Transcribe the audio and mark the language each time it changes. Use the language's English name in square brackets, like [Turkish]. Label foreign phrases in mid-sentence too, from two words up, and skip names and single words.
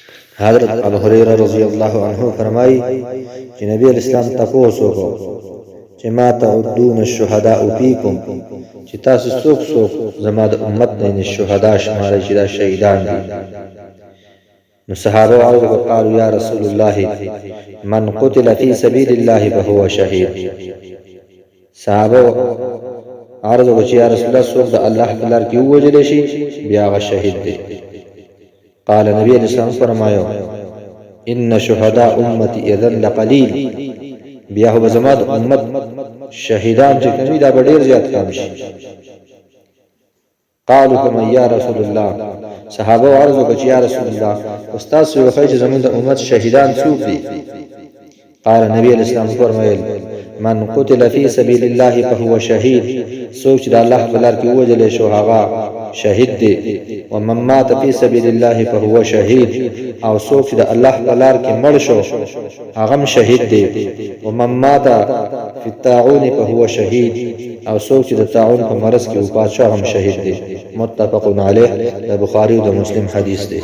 [Pashto] حضرت ابو هريره رضی الله عنه فرمایي چې نبی اسلام تاسو کو چې [Arabic] ما تعدون الشهداء فيكم [Pashto] چې تاسو څوک زما د امت نه شهدا شمار چې دا شهیدان دي. [Arabic] نو صحابه قالوا یا رسول الله من قتل في سبيل الله فهو شهيد. [Pashto] صحابه عرض وکړ چې یا رسول الله څوک د الله په لار کې ووجل شي بیا هغه شهید دی. قال نبی اسلام فرمایو [Arabic] ان شهداء امتي اذا لقليل، [Pashto] بیا هو زما د امت شهیدان چې کوي دا ډیر زیات کم شي. [Arabic] قالوا كما يا رسول الله، [Pashto] صحابه عرض وکړ چې یا رسول الله استاد سو وخی چې زموږ د امت شهیدان څوک دي؟ [Arabic] قال نبی اسلام فرمایل من قتل في سبيل الله فهو شهيد، [Pashto] سوچ د الله په لار کې وجل شو هغه شهید دی. [Arabic] ومن مات في سبيل الله فهو شهيد، [Pashto] او سوچ د الله په لار کې مړ شو هغه شهید دی. [Arabic] ومن مات في الطاعون فهو شهيد، [Pashto] او سوچ د طاعون په مرض کې وفات شو هم شهید دی. [Arabic] متفق علیه، [Pashto] د بخاری او د مسلم حدیث دی.